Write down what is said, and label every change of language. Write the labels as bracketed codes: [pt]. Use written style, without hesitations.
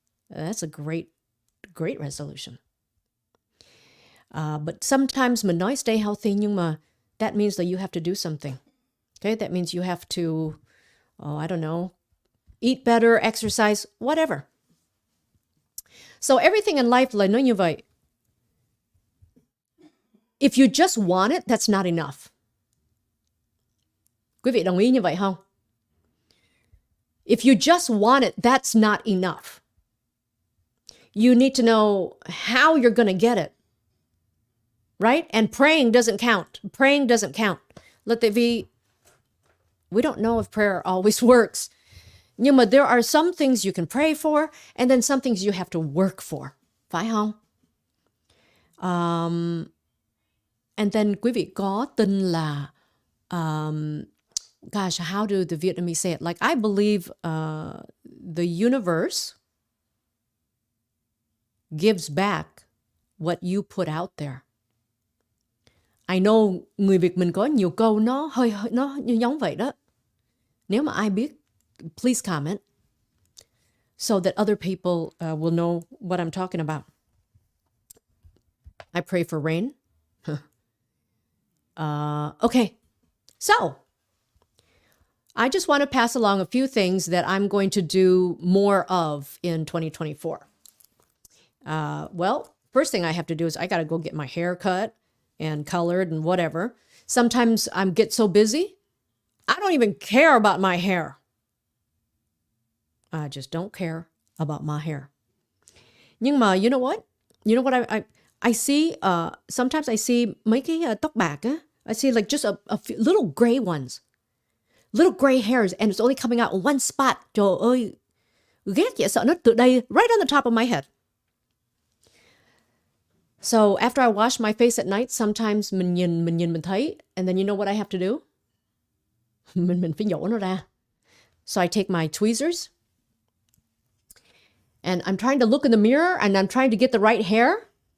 [en] That's a great resolution. But sometimes [vi] mình nói [en] stay healthy, [vi] nhưng mà [en] that means that you have to do something. Okay, that means you have to, I don't know, eat better, exercise, whatever. So everything in life [vi] là nói như vậy. [en] If you just want it, that's not enough. [vi] Quý vị đồng ý như vậy không? [en] If you just want it, that's not enough. You need to know how you're going to get it. Right? And praying doesn't count. [vi] Là tại vì [en] we don't know if prayer always works. [vi] Nhưng mà [en] there are some things you can pray for, and then some things you have to work for. [vi] Phải không? [en] And then [vi] quý vị có tin là [en] gosh, how do the Vietnamese say it? Like, I believe the universe gives back what you put out there. I know [vi] người Việt mình có nhiều câu nó như giống vậy đó. Nếu mà ai biết, [en] please comment so that other people will know what I'm talking about. I pray for rain. Okay, so I just want to pass along a few things that I'm going to do more of in 2024. Well, first thing I have to do is I got to go get my hair cut and colored and whatever. Sometimes I get so busy, I don't even care about my hair. I just don't care about my hair. [vi] Nhưng mà [en] you know what? You know what I see? Sometimes I see [vi] mấy cái tóc bạc á. [en] I see like just a few little gray ones. Little gray hairs and it's only coming out in one spot. [vi] Trời ơi, ghét vậy, sợ nó từ đây [en] right on the top of my head. So after I wash my face at night, sometimes [vi] mình thấy, [en] and then you know what I have to do? [vi] mình phải nhổ nó ra. [en] So I take my tweezers and I'm trying to look in the mirror and I'm trying to get the right hair.